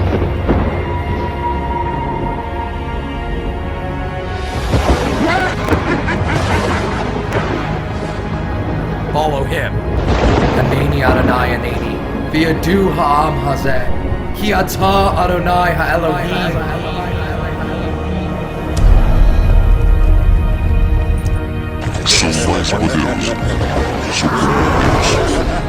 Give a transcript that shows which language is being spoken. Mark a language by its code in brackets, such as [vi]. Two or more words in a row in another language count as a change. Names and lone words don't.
[en] Follow him. [he] חנני אדני חנני. וידעו העם הזה. כי אתה אדני האלהים. [pt] Sou mais poderoso. Sou poderoso.